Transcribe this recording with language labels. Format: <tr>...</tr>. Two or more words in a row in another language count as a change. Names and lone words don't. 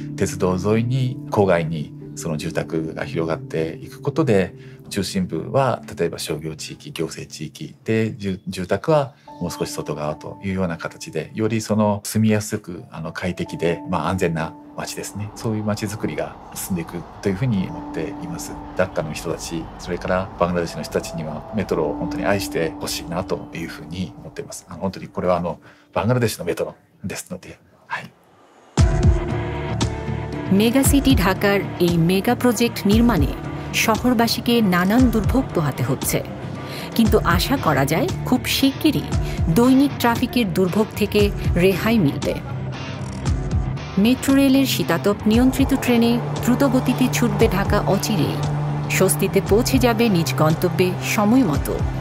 <ja>鉄道沿いに郊外にその住宅が広がっていくことで、中心部は例えば商業地域、行政地域で、住宅はもう少し外側というような形で、よりその住みやすく快適で、安全な街ですね、そういう街づくりが進んでいくというふうに思っています。ダッカの人たち、それからバングラデシュの人たちにはメトロを本当に愛してほしいなというふうに思っています。本当にこれはバングラデシュのメトロですので、はい。</ja> <en>mega city</en> <bn>ঢাকার এই</bn> <en>mega project</en> <bn>নির্মাণে শহরবাসীকে নানান দুর্ভোগ পোহাতে হচ্ছে, কিন্তু আশা করা যায় খুব শিগগিরই দৈনিক ট্রাফিকের দুর্ভোগ থেকে রেহাই মিলবে। মেট্রো রেলের শীতাতপ নিয়ন্ত্রিত ট্রেনে দ্রুতগতিতে ছুটবে ঢাকা অচিরেই, স্বস্তিতে পৌঁছে যাবে নিজ গন্তব্যে সময় মতো।</bn>